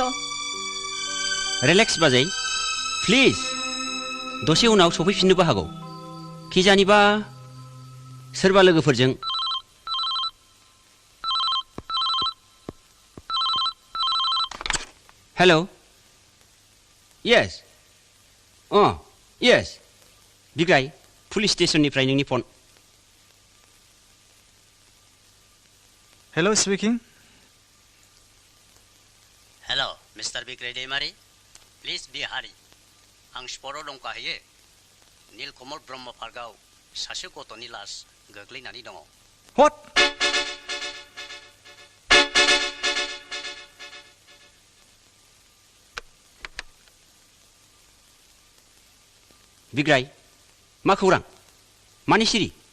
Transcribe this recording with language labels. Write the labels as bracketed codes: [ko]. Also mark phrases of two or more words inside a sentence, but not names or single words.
[brx] रिलेक्स बाजै प्लिज दसे उनाव सफैफिननोबो हागौ खिजानिबा सोरबा लोगोफोरजों [en] hello yes yes [brx] बिग्राय [en] police stationनिफ्राय [brx] नोंनि फन [en] Hello, speaking. Hello, Mr. Bigray Deimari. Please be hurry. [brx] आं स्पटआव दंखाहैयो नीलकमल ब्रह्म पार्कआव सासे गथ'नि लास गोग्लैनानै दङ [en] What? [brx] बिग्राय मा खौरां मानि सिरि